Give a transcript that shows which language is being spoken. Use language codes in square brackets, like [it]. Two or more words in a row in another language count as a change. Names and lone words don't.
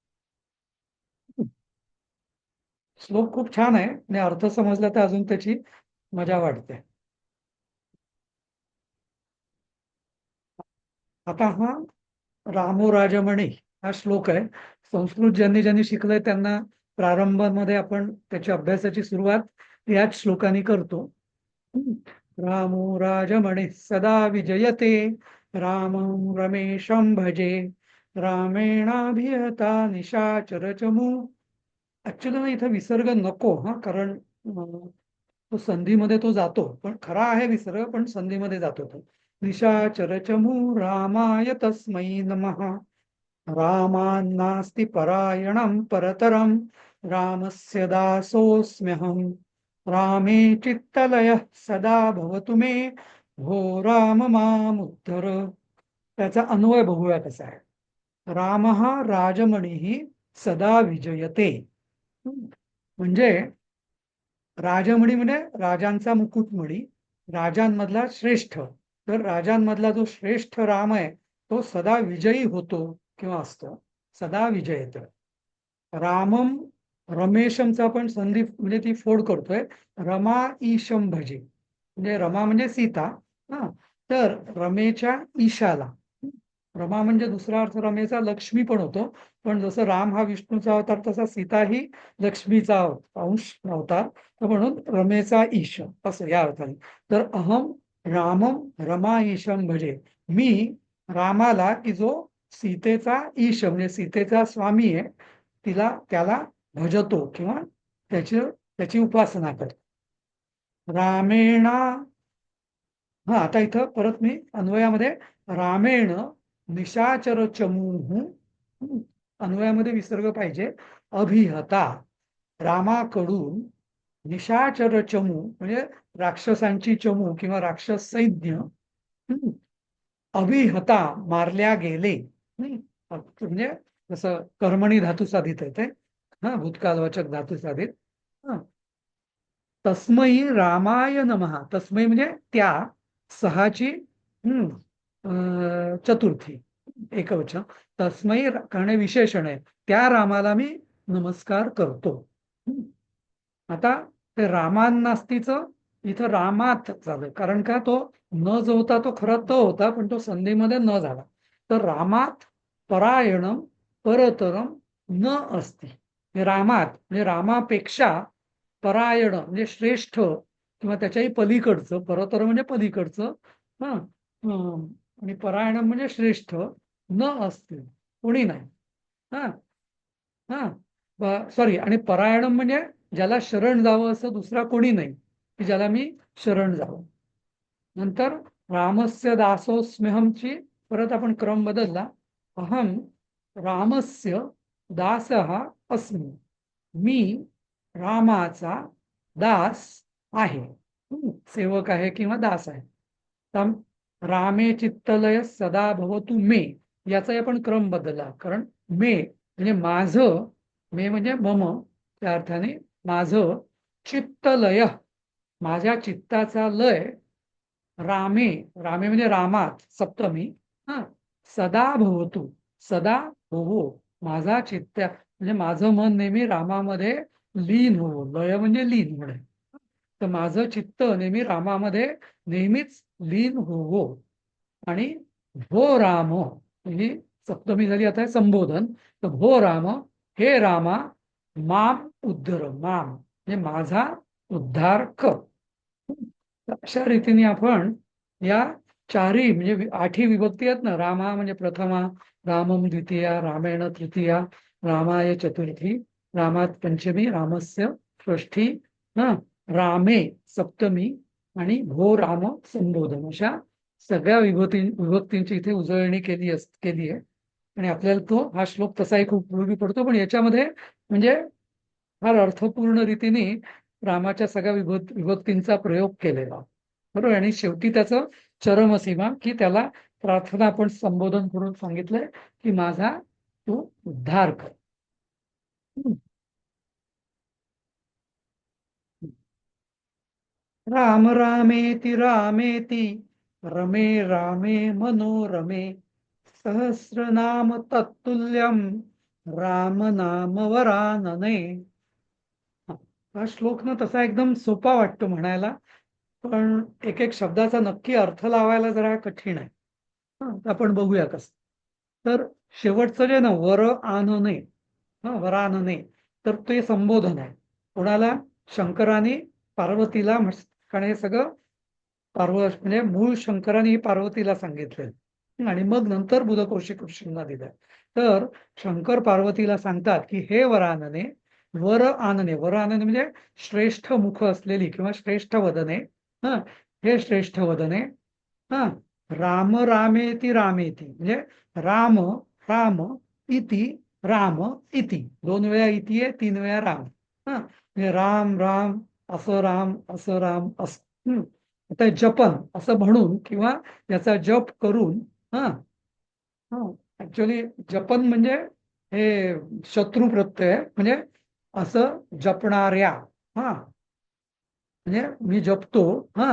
[mr] श्लोक खूप छान आहे आणि अर्थ समजला तर अजून त्याची मजा वाटते. आता हा [sa] रामो राजमणी [mr] हा श्लोक आहे. संस्कृत ज्यांनी ज्यांनी शिकलंय त्यांना प्रारंभामध्ये आपण त्याच्या अभ्यासाची सुरुवात याच श्लोकाने करतो. [sa] रामो राजमणी सदा विजयते, रामं रमेशं भजे, रामेणाभिहता निशाचर चमू. [mr] ऍक्च्युली ना इथं विसर्ग नको, हा, कारण तो संधीमध्ये तो जातो, पण खरा आहे विसर्ग, पण संधीमध्ये जातो तो. [sa] निशाचर चमू रामाय तस्मै नमः, रामान्नास्ति परायणं परतरं, रामस्य दासोऽस्म्यहं, रामे चित्तलयः सदा भवतु मे, भो राम मामुद्धर. [mr] त्याचा अन्वय बघूया कसा आहे. [sa] राम राजमणीः सदा विजयते. [mr] म्हणजे राजमणी म्हणजे राजांचा मुकुटमणी, राजांमधला श्रेष्ठ. तर राजांमधला जो श्रेष्ठ राम आहे तो सदा विजयी होतो किंवा असतो, [sa] सदा विजयत. रामम रमेशमचा [mr] आपण संधी म्हणजे ती फोड करतोय, [sa] रमा ईशम भजे. [mr] म्हणजे रमा म्हणजे सीता, हा, तर रमेच्या ईशाला. रमा म्हणजे दुसरा अर्थ रमेचा लक्ष्मी पण होतो, पण जसं राम हा विष्णूचा अवतार तसा सीता ही लक्ष्मीचा अंश अवतार, तर म्हणून रमेचा ईश असं या अर्थाने. [sa] तर अहम रामम रमा ईशम भजे. [mr] मी रामाला की जो सीतेचा ईश म्हणजे सीतेचा स्वामी आहे, त्याला भजतो किंवा त्याची उपासना करतो. रामेणा. हा, आता इथं परत मी अन्वयामध्ये [sa] रामेण निशाचर चमूह, [mr] अन्वयामध्ये विसर्ग पाहिजे. अभिहता, रामाकडून, [sa] निशाचर चमू [mr] म्हणजे राक्षसांची चमू किंवा राक्षस सैन्य, अभिहता मारल्या गेले. म्हणजे जसं कर्मणी धातू साधित आहे ते, हा, भूतकालवाचक धातू साधित. हा, [sa] तस्मै रामाय नमः. [mr] तस्मै म्हणजे त्या, सहाची चतुर्थी एकवचन. तस्मै करणे विशेषण आहे, त्या रामाला मी नमस्कार करतो. आता ते रामांनास्तीचं इथं रामात झालं, कारण का तो न जो होता तो खरा तो होता, पण तो संधीमध्ये न झाला. [sa] तर रामात परायणम परतरम न अस्ति. [mr] रामात म्हणजे रामापेक्षा परायण म्हणजे श्रेष्ठ किंवा त्याच्याही पलीकडचं, परतर म्हणजे पलीकडचं, हा, आणि परायण म्हणजे श्रेष्ठ, न असतील कोणी नाही. हा, हा, सॉरी, आणि परायणम म्हणजे ज्याला शरण जावं असं दुसरा कोणी नाही की ज्याला मी शरण जावं. नंतर रामस्य दासोस्म्यहमची परत आपण क्रम बदलला. [sa] अहम रामस्य दासः अस्मि. [mr] मी रामाचा दास आहे. सेवक आहे किंवा दास आहे. तर [sa] रामे चित्तलय सदा भवतु मे, [mr] याचा आपण क्रम बदलला. कारण मे म्हणजे माझं, मे म्हणजे मम, त्या अर्थाने माझं चित्तलय, माझ्या चित्ताचा लय, रामे, रामे म्हणजे रामात सप्तमी, हा, [sa] सदा भवतु, [mr] सदा होवो, माझा चित्त म्हणजे माझं मन नेहमी रामामध्ये लीन हो, लय म्हणजे लीन होणे, तर माझं चित्त नेहमी रामामध्ये नेहमीच लीन होवो. आणि [sa] भो राम, [mr] ही सप्तमी झाली आता संबोधन, तर [sa] भो राम, [mr] हे रामा, [sa] माम उद्धर, [mr] माम म्हणजे माझा उद्धार कर. तर अशा रीतीने आपण या चारही म्हणजे 8ही विभक्ती आहेत ना, रामा म्हणजे प्रथमा, रामम द्वितीया, रामेण तृतीया, रामाय चतुर्थी, रामात पंचमी, रामस्य षष्ठी, हा, रामे सप्तमी आणि [sa] भो राम [mr] संबोधन, अशा सगळ्या विभक्तींची इथे उजळणी केली आहे. आणि आपल्याला तो हा श्लोक तसाही खूप उपयोगी पडतो, पण याच्यामध्ये म्हणजे फार अर्थपूर्ण रीतीने रामाच्या सगळ्या विभक्तींचा प्रयोग केलेला, बरोबर. आणि शेवटी त्याचं चरमसीमा, की त्याला प्रार्थना आपण संबोधन करून सांगितलंय की माझा तू उद्धार कर. [sa] राम रामेति रामेति रमे रामे मनोरमे सहस्रनाम तत्तुल्यम राम नाम वरानने. [mr] हा श्लोक ना तसा एकदम सोपा वाटतो म्हणायला, पण एक एक शब्दाचा नक्की अर्थ लावायला जरा कठीण आहे. तर आपण बघूया कसं. तर शेवटचं जे ना [sa] वर आनने, [mr] वरानने, तर ते संबोधन आहे कोणाला? शंकराने पार्वतीला, कारण हे सगळं म्हणजे मूळ शंकराने पार्वतीला सांगितलं आणि मग नंतर बुधकौशिक ऋषींना दिलं. तर शंकर पार्वतीला सांगतात की हे वरानने, [sa] वर आनने, वर आनने [mr] म्हणजे श्रेष्ठ मुख असलेली किंवा श्रेष्ठ वदने, हा, हे श्रेष्ठ वदने, हा, [sa] राम रामेति रामेति [mr] म्हणजे [sa] राम राम इति राम इति, [mr] 2 वेळा इति आहे, 3 वेळा राम, हा, म्हणजे राम राम असं, राम असं, राम असं. आता जपन असं म्हणून किंवा याचा जप करून, हा, ऍक्च्युअली जपन म्हणजे हे शत्रू प्रत्यय, म्हणजे असं जपणाऱ्या, हा, म्हणजे मी जपतो, हा.